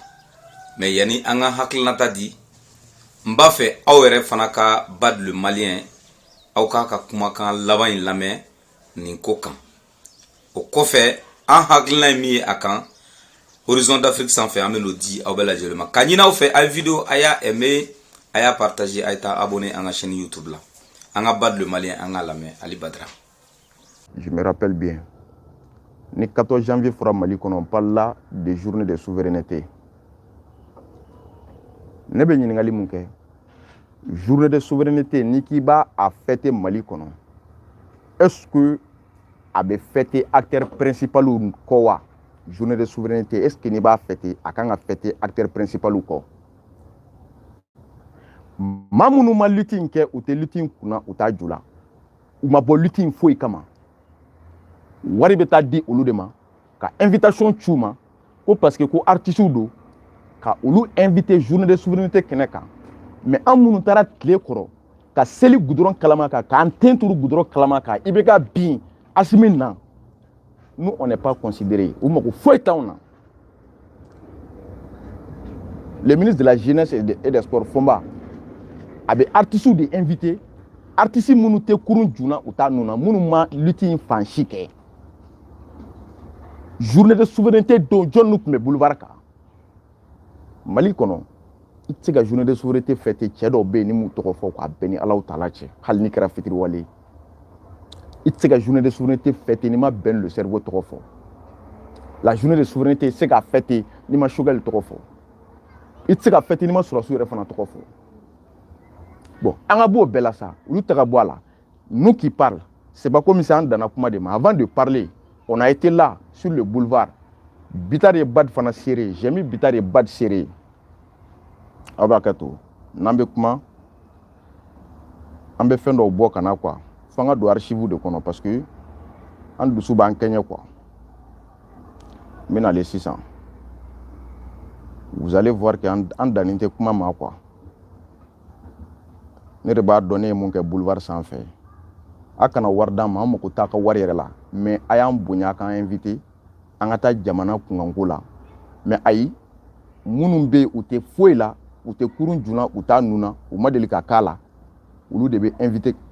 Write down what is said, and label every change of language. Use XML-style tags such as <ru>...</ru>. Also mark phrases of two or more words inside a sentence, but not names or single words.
<bm>Mais yani an ka hakilinata di n b'a fɛ aw yɛrɛ fana ka Bad le Malien aw ka kumakan laban in lamɛn nin ko kan. O kɔfɛ an hakilina min ye a kan Horizon d'Afrique sanfɛ an bɛn'o di aw bɛɛ lajɛlen ma. Ka ɲini aw fɛ a ye video a y'a aimer a y'a partager a ye taa abonner an ka chaîne YouTube la. An ka Bad le Malien an ka lamɛn Ali Badara.</bm> <fr>Je me rappelle bien. Le 14 janvier fera Mali kɔnɔ on parle là de journée de souveraineté.</fr> <bm>Ne bɛ ɲininkali mun kɛ</bm> <fr>journée de souveraineté</fr> <bm>ni k'i b'a fêter Mali kɔnɔ</bm> <fr>est-ce que</fr> <bm>a bɛ fêter</bm> <fr>acteur principal</fr> <bm>kɔ wa?</bm> <fr>Journée de souveraineté est-ce que</fr> <bm>ni b'a</bm> <fr>fêter</fr> <bm>a kan ka</bm> <fr>fêter acteur principal kɔ?</fr> <bm>Maa minnu ma lutte in kɛ u tɛ lutte in kunna u t'a ju la u ma bɔ lutte in foyi kama wari bɛ taa di olu de ma ka invitation c'u ma ko</bm> <fr>parce que</fr> <bm>ko artistes do ka olu invité</bm> <fr>journée de souveraineté</fr> <bm>kɛnɛ kan. Mais an minnu taara tile kɔrɔ ka seli goudron kalama kan k'an ten turu goudron kalama kan i bɛ ka bin Assimi na</bm> <fr>nous on n'est pas considéré</fr> <bm>u mako foyi t'anw na.</bm> <fr>Le ministre de la jeunesse et des sports</fr> <bm>Fomba a bɛ artistes de invité artistes minnu tɛ kurun junna u t'a nuna minnu ma lutte in fan si kɛ.</bm> <fr>Journée de souveraineté</fr> <bm>don jɔn nu tun bɛ boulevard kan Mali kɔnɔ i tɛ se ka</bm> <fr>journée de souveraineté fêter</fr> <bm>cɛ dɔw bɛ yen ni m'u tɔgɔ fɔ k'a bɛn ni Alahu Taala cɛ hali ni kɛra fitiriwale i tɛ se ka</bm> <fr>journée de souveraineté fêter</fr> <bm>ni ma bɛn</bm> <fr>le cerveau</fr> <bm>tɔgɔ fɔ.</bm> <fr>La journée de souveraineté</fr> <bm>i tɛ se ka fêter ni ma Choguel tɔgɔ fɔ i tɛ se ka fêter ni ma Surasiw yɛrɛ fana tɔgɔ fɔ. Bon an ka b'o bɛɛ la sa olu tɛ ka bɔ a la.</bm> <fr>Nous qui parle c'est pas comme si</fr> <bm>an danna kuma de ma</bm> <fr>avant de parler on a été là sur le boulevard.</fr> <bm>Bitar ye Bad fana serré j'ai mis Bitar ye Bad serré. Aw b'a kɛ to n'an bɛ kuma an bɛ fɛn dɔw bɔ ka na quoi f'an ka don archive de kɔnɔ</bm> <fr>parce que</fr> <bm>an dusu b'an kɛɲɛ quoi. N bɛ nalen sisan</bm> <fr>vous allez voir que</fr> <bm>an dannen tɛ kuma ma quoi. Ne de b'a dɔn ne ye mun kɛ boulevard sanfɛ a kana wari d'an ma an mako t'a ka wari yɛrɛ la mais a y'an bonya k'an invité an ka taa jamana kunkanko la mais ayi minnu bɛ yen u tɛ foyi la u tɛ kurun junna u t'a nuna u ma deli ka k'a la olu de bɛ invité.</bm>